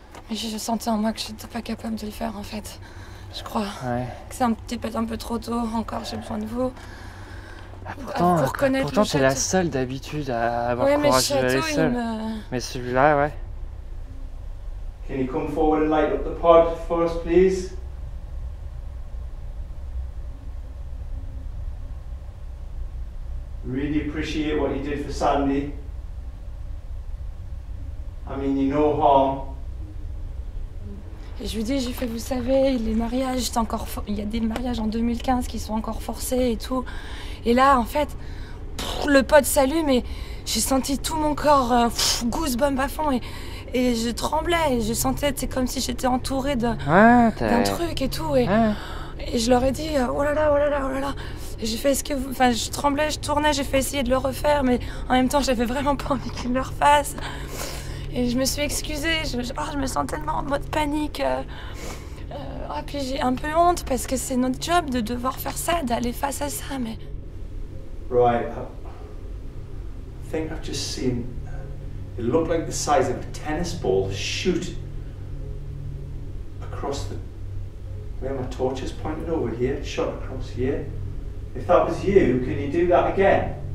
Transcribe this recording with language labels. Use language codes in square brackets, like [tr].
[fr] Mais je sentais en moi que j'étais pas capable de le faire en fait. Je crois Ouais. que c'est peut-être un peu trop tôt. Encore, j'ai besoin de vous. Pourtant t'es la seule d'habitude à avoir Ouais, mais le courage d'y aller château, seule. Mais celui-là, ouais. [en] Can you come forward and light up the pod for us, please? Really appreciate what you did for Sandy. I mean, you no harm. [fr] Et je lui dis, j'ai fait, vous savez, les mariages, il y a des mariages en 2015 qui sont encore forcés et tout. Et là, en fait, le pod s'allume et j'ai senti tout mon corps goosebump à fond et je tremblais et je sentais, c'est comme si j'étais entourée d'un truc et tout. Et je leur ai dit, oh là là. Et j'ai fait je tremblais, je tournais, j'ai fait essayer de le refaire, mais en même temps, j'avais vraiment pas envie qu'ils le refassent. Et je me suis excusée, je me sens tellement en mode panique. Puis j'ai un peu honte parce que c'est notre job de devoir faire ça, d'aller face à ça, mais... [en] Right, I think I've just seen, it looked like the size of a tennis ball shoot across where my torch is pointed over here, shot across here. If that was you, can you do that again?